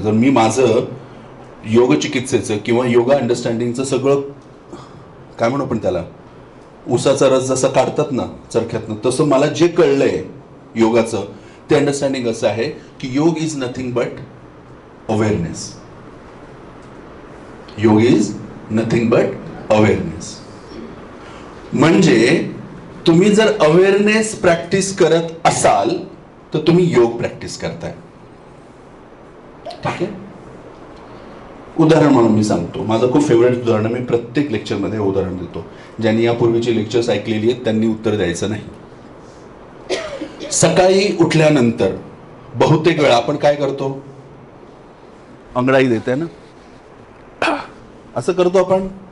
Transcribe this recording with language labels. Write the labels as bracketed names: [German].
[Marathi] जर मी माझं योग चिकित्सेचं किंवा योगा अंडरस्टँडिंगचं सगळं काय म्हणू आपण त्याला, उसाचा रस जसा काढतात ना चरख्यातनं, तसं मला जे कळलंय योगाचं ते अंडरस्टँडिंग असं आहे की [English] Yoga is nothing but awareness. Yoga is nothing but awareness. [Marathi] म्हणजे तुम्ही जर अवेअरनेस प्रॅक्टिस करत असाल तर तुम्ही योग प्रॅक्टिस करताय. ठीक आहे. उदाहरण म्हणून मी सांगतो, माझं खूप फेवरेट उदाहरण, मी प्रत्येक लेक्चरमध्ये उदाहरण देतो. ज्यांनी यापूर्वीची लेक्चर्स ऐकलेली आहेत त्यांनी उत्तर द्यायचं नाही. सकाळी उठल्यानंतर बहुतेक वेळा आपण काय करतो, अंगडाई देते ना, असं करतो आपण.